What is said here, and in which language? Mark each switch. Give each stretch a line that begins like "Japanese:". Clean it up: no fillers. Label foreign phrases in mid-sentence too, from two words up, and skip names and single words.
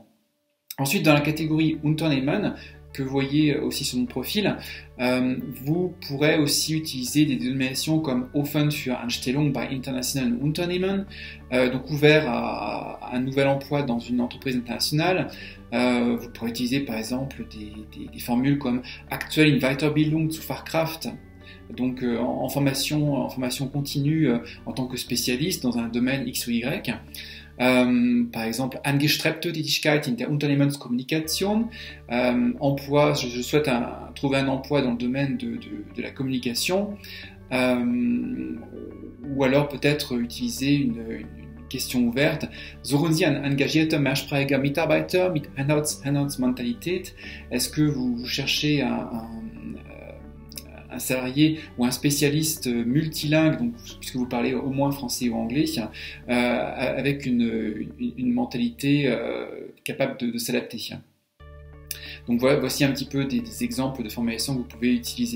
French: Ensuite, dans la catégorie Unternehmen, que vous voyez aussi sur mon profil, vous pourrez aussi utiliser des dénominations comme
German: Offen für Anstellung bei internationalen Unternehmen,
French: donc ouvert à un nouvel emploi dans une entreprise internationale. Vous pourrez utiliser par exemple des formules comme
German: Aktuell in Weiterbildung zur Fachkraft,
French: donc en formation continue en tant que spécialiste dans un domaine X ou Y. Par exemple,
German: angestrebte Tätigkeit in der Unternehmenskommunikation,
French: emploi, je souhaite trouver un emploi dans le domaine de la communication, ou alors peut-être utiliser une question ouverte.
German: Suchen Sie einen engagierten mehrsprachiger Mitarbeiter mit Einheitsmentalität?
French: Est-ce que vous cherchez un salarié ou un spécialiste multilingue, donc, puisque vous parlez au moins français ou anglais, avec une mentalité capable de s'adapter. Donc voici un petit peu des exemples de formulation que vous pouvez utiliser.